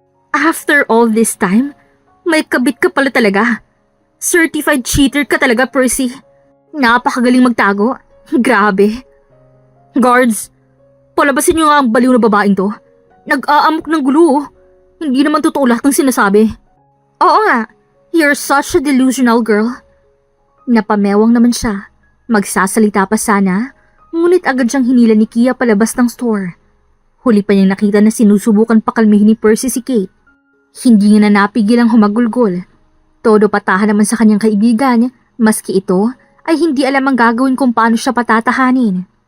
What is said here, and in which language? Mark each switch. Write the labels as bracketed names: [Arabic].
[English] After all this time, [Filipino] may kabit ka pala talaga. Certified cheater ka talaga, Percy. Napakagaling magtago. Grabe. Guards, palabasin niyo nga ang baliw na babaeng to. Nag-aamok ng gulo. Hindi naman totoo lahat ng sinasabi. Oo nga, [English] you're such a delusional girl. [Filipino] Napamewang naman siya. Magsasalita pa sana, ngunit agad siyang hinila ni Kia palabas ng store. Huli pa niyang nakita na sinusubukan pakalmihin ni Percy si Kate. Hindi niya na napigil ang humagulgol. Todo patahan naman sa kanyang kaibigan, maski ito ay hindi alam ang gagawin kung paano siya patatahanin.